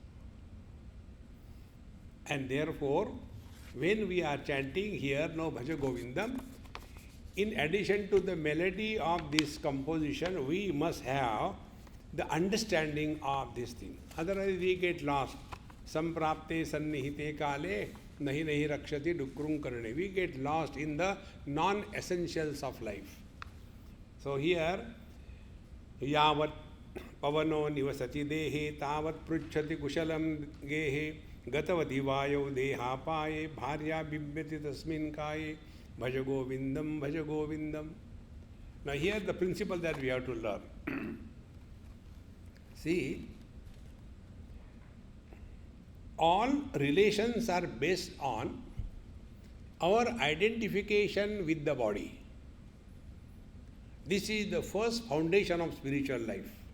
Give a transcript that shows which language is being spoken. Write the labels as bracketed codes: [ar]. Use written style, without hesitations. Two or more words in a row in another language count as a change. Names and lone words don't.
[en] And therefore, when we are chanting here, no Bhaja govindam, in addition to the melody of this composition, we must have the understanding of this thing. Otherwise we get lost. [sa] Samprapte sannihite kale nahi nahi rakshati dukrum karne. [en] We get lost in the non-essentials of life. So here, [sa] yavat pavano nivasati dehe tavat pruchhati kushalam gehe gatavati vayo deha paye bharya bibyati tasmin kaye bhaja govindam bhaja govindam. [en] Now here the principle that we have to learn. See, all relations are based on our identification with the body. This is the first foundation of spiritual life.